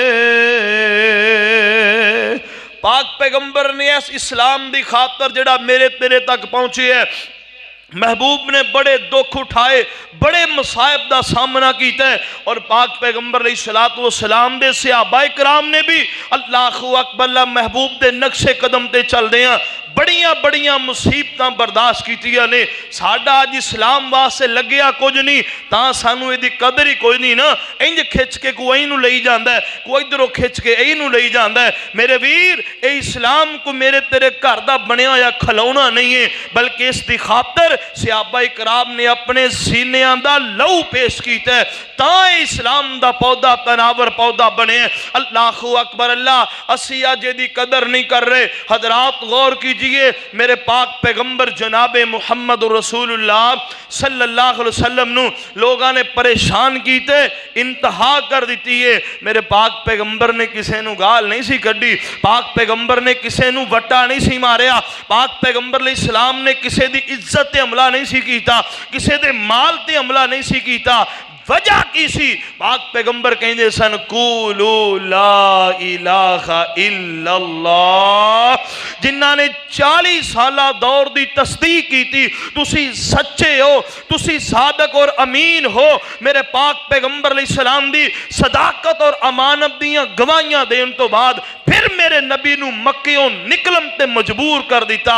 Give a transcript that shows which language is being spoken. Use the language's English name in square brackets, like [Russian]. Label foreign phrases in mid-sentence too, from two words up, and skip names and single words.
[Punjabi] پاک پیغمبر نے اس اسلام دی خاطر جیہڑا میرے تیرے تک پہنچے ہے، محبوب نے بڑے دکھ اٹھائے، بڑے مصائب کا سامنا کیا ہے. اور پاک پیغمبر [Arabic] عليه الصلاة والسلام [Punjabi] دے صحابہ اکرام نے بھی [Arabic] الله أكبر [Punjabi] محبوب دے نقش قدم تے چلدے ہیں بڑیاں بڑیاں مصیبتاں برداشت کیتیاں نے. ساڈا اج اسلام واسطے لگیا کچھ نہیں تاں سانوں ایہدی قدر ہی کوئی نہیں نا. اینج کھچ کے کوئی ایہنوں لئی جاندا ہے، کوئی ادھروں کھچ کے ایہنوں لئی جاندا ہے. میرے ویر، یہ اسلام کوئی میرے تیرے گھر دا بنیا ہویا کھلونا نہیں ہے، بلکہ اس دی خاطر صحابہ اکرام نے اپنے سینیاں دا لہو پیش کیتا ہے، تاں اسلام دا پودا تناور پودا بنے. [Arabic] الله أكبر الله. [Punjabi] اسی اج ایہدی قدر نہیں کر رہے. حضرات غور کیجیے، میرے پاک پیغمبر جنابِ محمد [Arabic] رسول الله صلى الله عليه وسلم [Punjabi] نوں لوگوں نے پریشان کیتے، انتہا کر دی ہے. میرے پاک پیغمبر نے کسی نوں گال نہیں سی کڈھی، پاک پیغمبر نے کسی نوں وٹا نہیں سی ماریا، پاک پیغمبر علیہ السلام نے کسی دی عزت تے حملہ نہیں سی کیتا، کسی دے مال تے حملہ نہیں سی کیتا. وجہ کی سی؟ پاک پیغمبر کہتے سن [Arabic] قولوا لا إله إلا الله. [Punjabi] جنہاں نے 40 سالہ دور کی تصدیق کی تھی، تسی سچے ہو، تسی صادق اور امین ہو. میرے پاک پیغمبر علیہ السلام دی صداقت اور امانت دیاں گواہیاں دینے توں بعد پھر میرے نبی نوں مکیوں نکلن تے مجبور کر دتا.